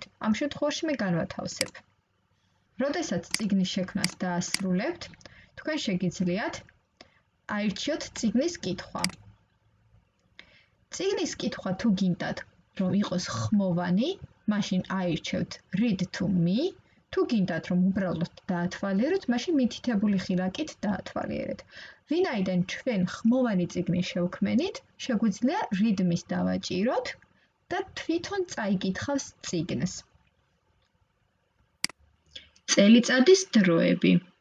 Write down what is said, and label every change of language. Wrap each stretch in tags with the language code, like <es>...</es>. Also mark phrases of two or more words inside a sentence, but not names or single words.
<ka>ამ შემთხვევაში მე განვათავსებ. როდესაც წიგნის შექმნას დაასრულებთ, თქვენ შეგიძლიათ აირჩიოთ წიგნის კითხვა. წიგნის კითხვა თუ გინდათ რომ იყოს ხმოვანი, მაშინ აირჩევთ</ka> <en>read to me,</en> <ka>თუ გინდათ რომ უბრალოდ დაათვალიეროთ, მაშინ მითითებული ღილაკით დაათვალიერეთ. ვინაიდან ჩვენ ხმოვანი წიგნი შევქმენით, შეგვიძლია readme-ს დავაჭიროთ და თვითონ წაიკითხავს წიგნს. წელიწადის დროები.</ka>